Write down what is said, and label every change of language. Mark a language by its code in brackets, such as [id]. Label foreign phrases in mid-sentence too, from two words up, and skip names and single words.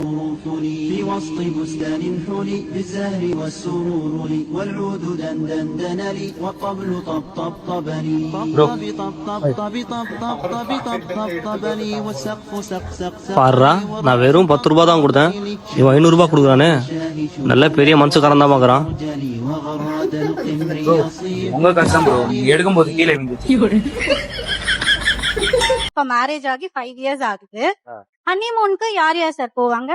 [ar] في وسط بستان حلي بالزهر والسرور لي والعود دندن لي والطبل طبطب لي طب لي والسقف سق [ta] பாடுறா, நான் வெறும் 10 ரூபா தான் கொடுத்தேன், இவன் 500 ரூபாய் கொடுக்குறானே. நல்ல பெரிய மனசுக்காரன் தான் பாக்குறான். உங்க கஷ்டம் ப்ரோ, நீங்க எடுக்கும் போது கீழே விழுந்துச்சு. இப்ப மேரேஜ் ஆகி 5 இயர்ஸ் ஆகுது. ஹனிமூனுக்கு யார் யார் சார் போவாங்க?